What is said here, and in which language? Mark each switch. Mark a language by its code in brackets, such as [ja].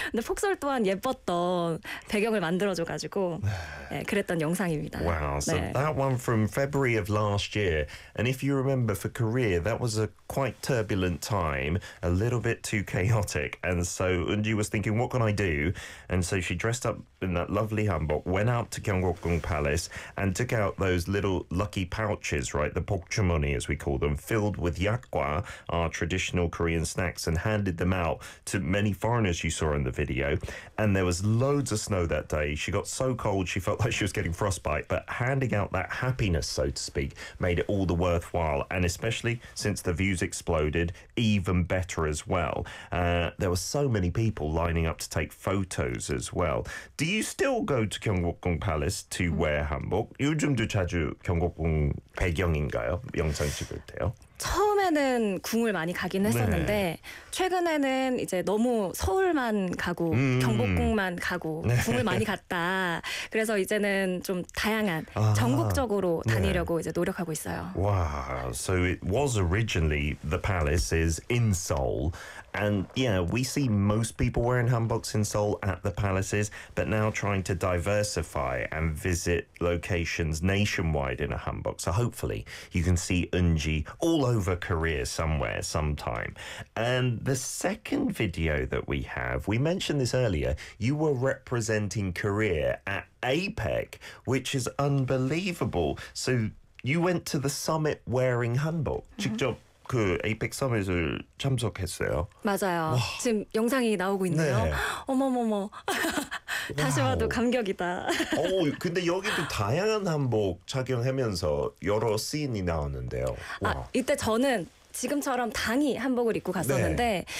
[ko] 근데 폭설 또한 예뻤던 배경을 만들어줘가지고 네, 그랬던 영상입니다. [en] Wow, so 네. that one from February of last year. And if you remember for Korea, that was a quite turbulent time, a little bit too chaotic. And so Eunji was thinking, what can I do? And so she dressed up in that lovely hanbok, went out to Gyeongbokgung Palace and took out those little lucky pouches, right? The pokchumoni, as we call them, filled with yakgwa, our traditional Korean snacks, and handed them out to many foreigners you saw in the video. And there was loads of snow that day. She got so cold, she felt like she was getting frostbite. But handing out that happiness, so to speak, made it all the worthwhile. And especially since the views exploded, even better as well. There were so many people lining up to take photos as well. Do you still go to Gyeongbokgung Palace to wear hanbok? [ko] 요즘도 자주 경복궁 배경인가요? 영상 찍을 때요? 처음에는 궁을 많이 가긴 했었는데 네. 최근에는 이제 너무 서울만 가고 경복궁만 가고 네. 궁을 많이 갔다. 그래서 이제는 좀 다양한 전국적으로 다니려고 네. 이제 노력하고 있어요. [en] Wow. So it was originally the palace is in Seoul. And yeah, we see most people wearing hanboks in Seoul at the palaces, but now trying to diversify and visit locations nationwide in a hanbok. So hopefully you can see Eunji all over Korea somewhere, sometime. And the second video that we have, we mentioned this earlier, you were representing Korea at APEC, which is unbelievable. So you went to the summit wearing hanbok. [ko] Mm-hmm. 그 APEC 서밋을 참석했어요. 맞아요. 와. 지금 영상이 나오고 있네요. 네. 어머머머. 다시 봐도 감격이다. 오, 근데 여기도 다양한 한복 착용하면서 여러 씬이 나왔는데요. 와. 아, 이때 저는 지금처럼 당이 한복을 입고 갔었는데 네.